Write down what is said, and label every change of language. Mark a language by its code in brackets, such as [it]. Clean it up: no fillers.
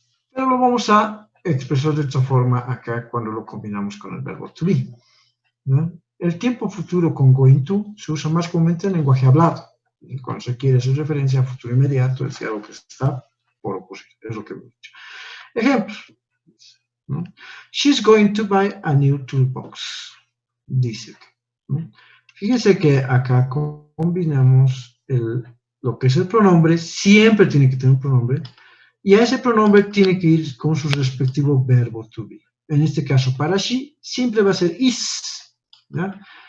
[es] Pero lo vamos a expresar de esta forma acá cuando lo combinamos con el verbo to be, ¿no? El tiempo futuro con going to se usa más comúnmente en lenguaje hablado. Y cuando se quiere hacer referencia a futuro inmediato, es algo que está por ocurrir. Es lo que hemos dicho. Ejemplos, ¿no? [en] She's going to buy a new toolbox. [es] Dice, ¿no? Fíjense que acá combinamos lo que es el pronombre, siempre tiene que tener un pronombre, y a ese pronombre tiene que ir con su respectivo verbo to be. En este caso, para she, siempre va a ser is, ¿ya?